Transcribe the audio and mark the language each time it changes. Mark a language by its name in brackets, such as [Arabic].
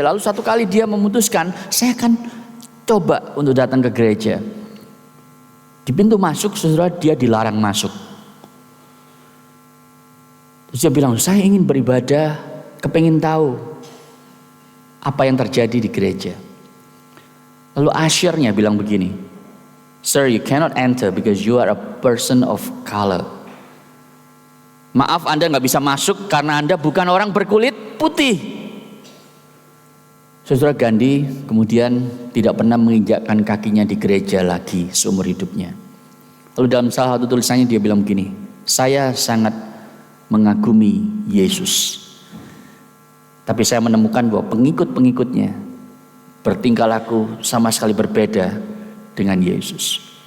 [Indonesian] Lalu satu kali dia memutuskan, saya akan coba untuk datang ke gereja. Di pintu masuk, saudara, dia dilarang masuk. Terus dia bilang, saya ingin beribadah, kepingin tahu apa yang terjadi di gereja. Lalu usher-nya bilang begini, [English] "Sir, you cannot enter because you are a person of color." [Indonesian] Maaf, Anda nggak bisa masuk karena Anda bukan orang berkulit putih. Saudara, Gandhi kemudian tidak pernah menginjakkan kakinya di gereja lagi seumur hidupnya. Lalu dalam salah satu tulisannya dia bilang begini, saya sangat mengagumi Yesus, tapi saya menemukan bahwa pengikut-pengikutnya bertingkah laku sama sekali berbeda dengan Yesus.